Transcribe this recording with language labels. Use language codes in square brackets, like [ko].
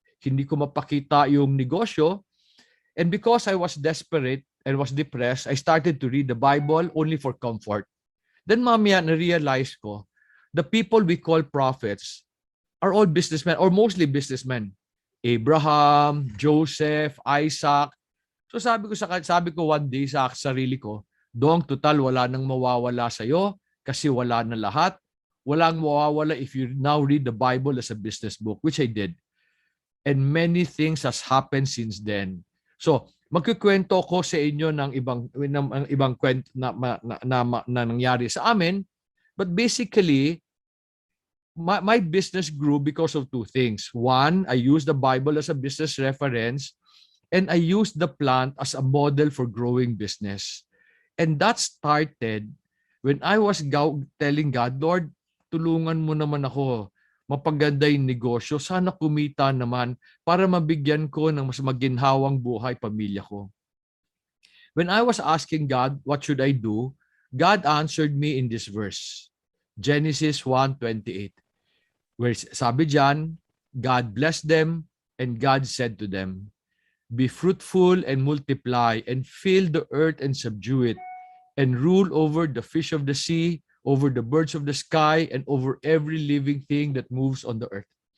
[tl] Hindi ko mapakita yung negosyo. [en] And because I was desperate and was depressed, I started to read the Bible only for comfort. Then [tl] mamaya na-realize ko, [en] the people we call prophets are all businessmen or mostly businessmen. Abraham, Joseph, Isaac. [tl] So sabi ko [en] one day [tl] sa sarili ko, Dong, total wala nang mawawala sa iyo kasi wala na lahat. Walang mawawala [en] if you now read the Bible as a business book, which I did. And many things has happened since then. [tl] So, magkukwento ko sa inyo ng ibang kwento na nangyari sa amin. [en] But basically, my business grew because of two things. One, I used the Bible as a business reference, and I used the plant as a model for growing business. And that started when I was telling God, Lord, [tl] tulungan mo naman ako. Mapaganda yung negosyo. Sana kumita naman para mabigyan ko ng mas maginhawang buhay pamilya ko. [en] When I was asking God, what should I do? God answered me in this verse. Genesis 1:28. Where [tl] sabi diyan, [en] God blessed them and God said to them, be fruitful and multiply and fill the earth and subdue it and rule over the fish of the sea, over the birds of the sky, and over every living thing that moves on the earth.